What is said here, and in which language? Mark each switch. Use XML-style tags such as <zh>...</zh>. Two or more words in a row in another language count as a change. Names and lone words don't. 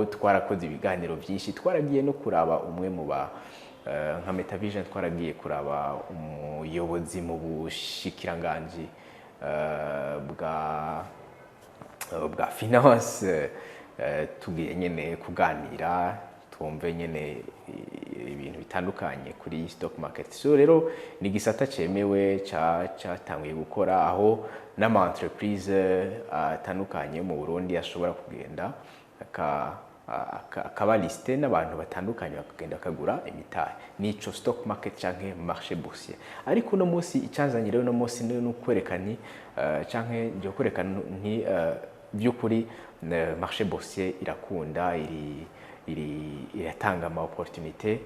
<rn>Twarakoze ibiganiro byinshi, twaragiye no kuraba umwe mu ba nka Metavision, twaragiye kuraba umuyobozi mu bushikiranganji bwa finance, tugiye nyene kuganira twumve nyene ibintu bitandukanye kuri</rn> <en>stock market.</en> <rn>So rero ni gisata cemewe cyatangiye gukora, aho n'ama entreprise atandukanye mu Burundi ashobora kugenda akaba liste n'abantu batandukanye bakagenda akagura imitahe. Nico</rn> <en>stock market</en> <rn>canke</rn> <fr>marché boursier.</fr> <rn>Ariko no munsi icyanzanye rero no munsi no kwerekana canke byo kwerekana nti by'ukuri</rn> <fr>marché boursier</fr> <rn>irakunda iratanga ama opportunité.</rn>